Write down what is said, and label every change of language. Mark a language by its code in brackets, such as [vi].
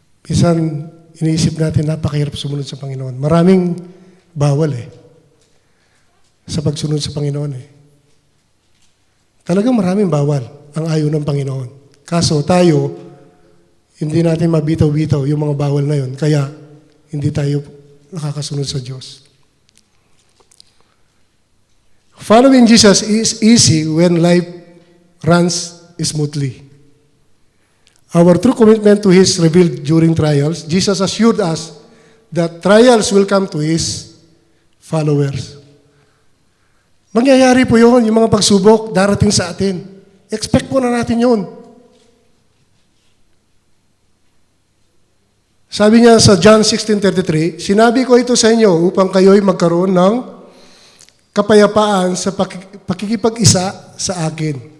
[tl] Minsan, iniisip natin napakahirap sumunod sa Panginoon. Maraming bawal sa pagsunod sa Panginoon Talagang maraming bawal ang ayaw ng Panginoon. Kaso tayo, hindi natin mabitaw-bitaw yung mga bawal na yun. Kaya, hindi tayo nakakasunod sa Diyos. [en] Following Jesus is easy when life runs smoothly. Our true commitment to His revealed during trials, Jesus assured us that trials will come to His followers. [tl] Mangyayari po yun, yung mga pagsubok darating sa atin. Expect po na natin yun. Sabi niya sa John 16:33, sinabi ko ito sa inyo upang kayo'y magkaroon ng kapayapaan sa pakikipag-isa sa akin.